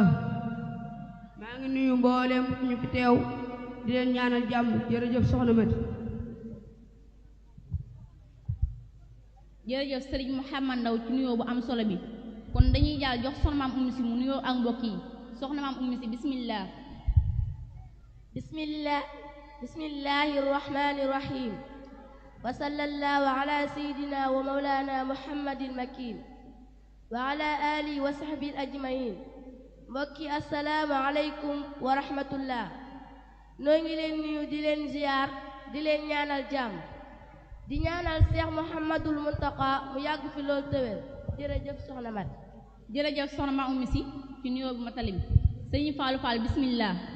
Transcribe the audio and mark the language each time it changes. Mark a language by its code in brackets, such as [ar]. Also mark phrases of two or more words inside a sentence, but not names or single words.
[wo] maa ngi nuyu mboolem ñu fi teew di leen ñaanal jàmm. jërëjëf soxna Mati. jërëjëf sëriñ Mouhamad Ndaw ci nuyoo bu am solo bi kon dañuy jàll jox soxna maam Oumy Sy mu nuyoo ak mbokk yi. soxna maam Oumy Sy bismillah. bismillah [ar] بسم الله الرحمن الرحيم وصلى الله على سيدنا ومولانا محمد المكين وعلى آله وصحبه الأجمعين [wo] mbokki [ar] السلام عليكم ورحمة الله [wo] noo ngi leen nuyu di leen ziyaar di leen ñaanal jàmm di ñaanal Cheikh Mouhamadul Muntaqa mu yàgg fi loolu tëwér jërëjëf soxna Mat jërëjëf soxna ma ummi si ci nuyoo bu matali bi sëñ Fallou Fall bismillah